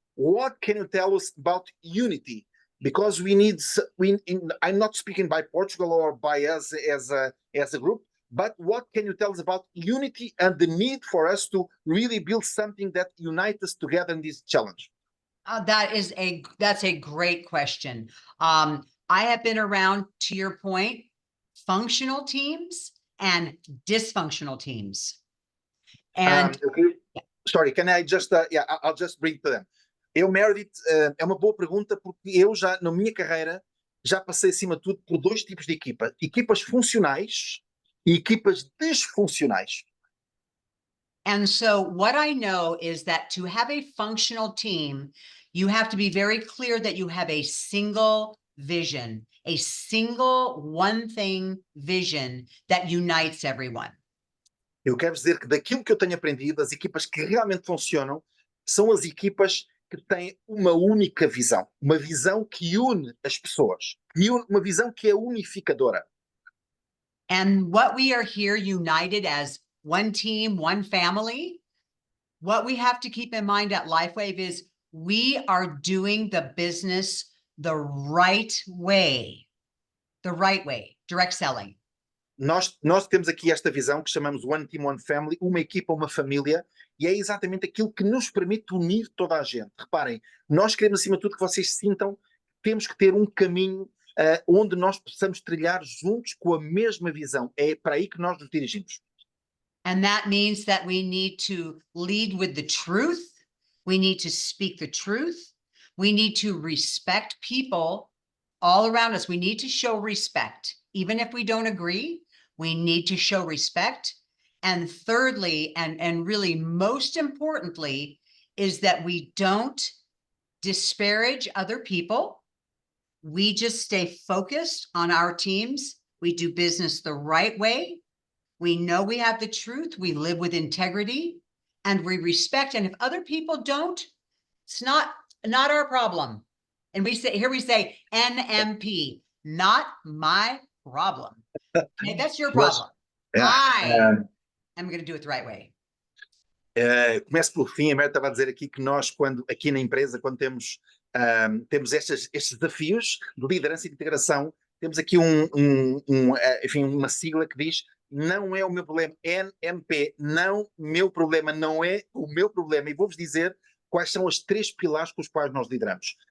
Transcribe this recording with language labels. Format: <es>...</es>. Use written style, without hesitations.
<en>What can you tell us about unity? Because I'm not speaking by Portugal or by us as a group, but what can you tell us about unity and the need for us to really build something that unites us together in this challenge? That's a great question. I have been around, to your point, functional teams and dysfunctional teams. And sorry, can I just, I'll just bring to them.</en> <pt>Meredith, é uma boa pergunta porque eu já, na minha carreira, já passei acima de tudo por 2 tipos de equipa. Equipas funcionais e equipas disfuncionais.</pt> <en>And so what I know is that to have a functional team, you have to be very clear that you have a single vision, a single one thing vision that unites everyone.</en> <pt>Eu quero dizer que daquilo que eu tenho aprendido, as equipas que realmente funcionam são as equipas que têm uma única visão, uma visão que une as pessoas, uma visão que é unificadora.</pt> <en>And what we are here united as one team, one family, what we have to keep in mind at Lifewave is we are doing the business the right way, direct selling.</en> <pt>Nós temos aqui esta visão que chamamos One Team, One Family, uma equipa, uma família, e é exatamente aquilo que nos permite unir toda a gente. Reparem, nós queremos acima de tudo que vocês sintam que temos que ter um caminho onde nós possamos trilhar juntos com a mesma visão. É para aí que nós nos dirigimos.</pt> <en>And that means that we need to lead with the truth. We need to speak the truth. We need to respect people all around us. We need to show respect. Even if we don't agree, we need to show respect. And thirdly, and really most importantly, is that we don't disparage other people. We just stay focused on our teams. We do business the right way. We know we have the truth. We live with integrity and we respect. And if other people don't, it's not our problem. And we say NMP, not my problem. Okay, that's your problem. I am going to do it the right way.</en> <pt>Começo pelo fim. A Meredith estava a dizer aqui que nós, aqui na empresa, quando temos estes desafios de liderança e de integração, temos aqui enfim, uma sigla que diz: não é o meu problema, NMP, não meu problema, não é o meu problema. E vou-vos dizer quais são os 3 pilares com os quais nós lideramos.</pt>